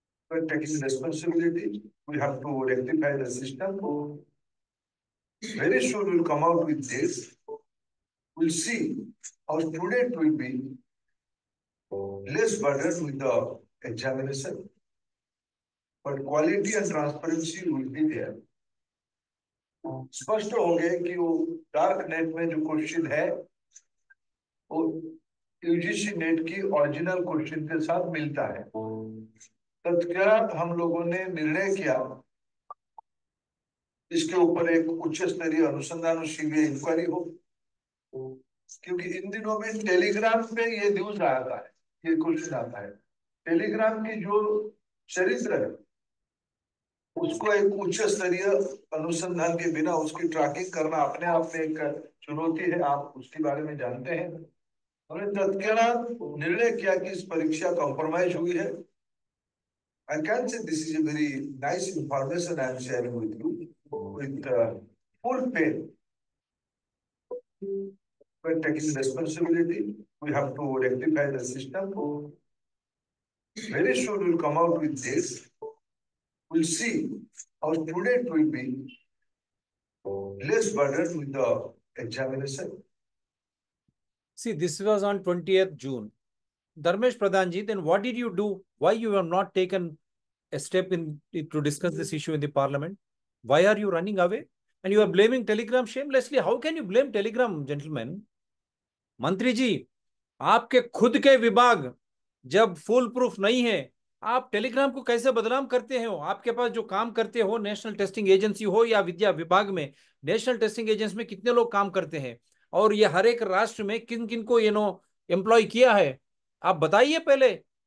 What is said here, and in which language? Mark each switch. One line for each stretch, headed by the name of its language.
English: We're taking responsibility. We have to rectify the system. Very soon we'll come out with this. We'll see how student will be less burdened with the examination, but quality and transparency will be there.
Hindi: स्पष्ट हो गए कि वो dark net में जो question है वो UGC net की ओरिजिनल क्वेश्चन के साथ मिलता है। तत्काल हम लोगों ने निर्णय किया इसके ऊपर एक उच्च स्तरीय अनुसंधान और सीबीआई इंक्वायरी हो, क्योंकि इन दिनों में टेलीग्राम पे ये न्यूज आता है, ये क्वेश्चन आता है। टेलीग्राम की जो चरित्र है उसको एक उच्च स्तरीय अनुसंधान के बिना उसकी ट्रैकिंग करना अपने आप में एक चुनौती है। आप उसके बारे में जानते हैं। हमने तत्काल निर्णय किया कि इस परीक्षा कॉम्प्रोमाइज हुई है।
English: I can say this is a very nice information I am sharing with you with full faith. We're taking responsibility. We have to rectify the system. Very soon we'll come out with this. We'll see how student will be less burdened with the examination. See, this was on 20th June. Dharmesh Pradhanji, then what did you do? Why you have not taken a step in to discuss this issue in the parliament? Why are you running away? And you are blaming Telegram shamelessly. How can you blame Telegram, gentlemen?
Hindi: मंत्री जी, आपके खुद के विभाग जब full proof नहीं है, आप Telegram को कैसे बदनाम करते हो? आपके पास जो काम करते हो, नेशनल टेस्टिंग एजेंसी हो या विद्या विभाग में, नेशनल टेस्टिंग एजेंसी में कितने लोग काम करते हैं? और ये हर एक राष्ट्र में किन किन को एम्प्लॉय किया है? आप बताइए पहले।